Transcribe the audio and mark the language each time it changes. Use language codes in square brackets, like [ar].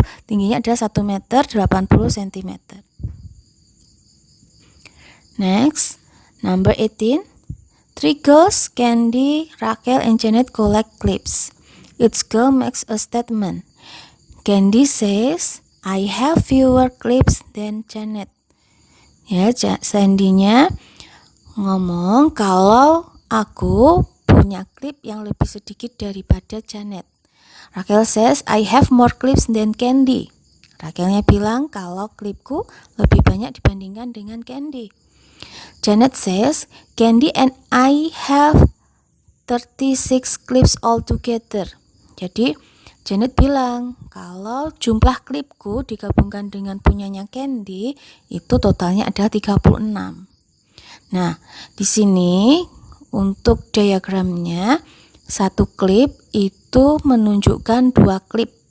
[id] Tingginya adalah 1 meter 80 cm. [en] Next, number 18. 3 girls, Candy, Rachel, and Janet collect clips. Each girl makes a statement. Candy says, I have fewer clips than Janet. [id] Ya, Sandy-nya ngomong kalau aku punya klip yang lebih sedikit daripada Janet. [en] Rachel says, I have more clips than Candy. [id] Rachelnya bilang kalau klipku lebih banyak dibandingkan dengan Candy. [en] Janet says, Candy and I have 36 clips altogether. [id] Jadi Janet bilang kalau jumlah klipku digabungkan dengan punyanya Candy itu totalnya adalah 36. Nah, di sini untuk diagramnya satu klip itu menunjukkan 2 klip.